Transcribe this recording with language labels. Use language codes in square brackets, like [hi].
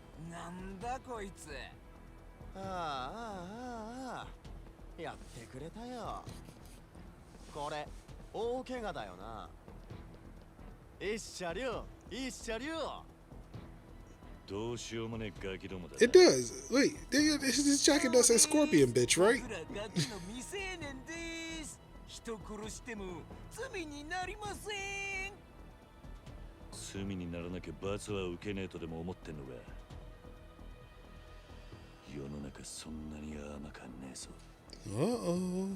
[ja] なんだこいつ。ああ、やってくれたよ。これ大怪我だよな。一車両一車両。どうしようもねえガキどもだ。 [en] It does. Wait, this jacket does say Scorpion bitch, right? [ja] ガキの未成年です。人殺しても罪になりません。罪にならなきゃ罰は受けねえとでも思ってんのか。世の中そんなに甘かねえぞ。 [en] Uh-oh.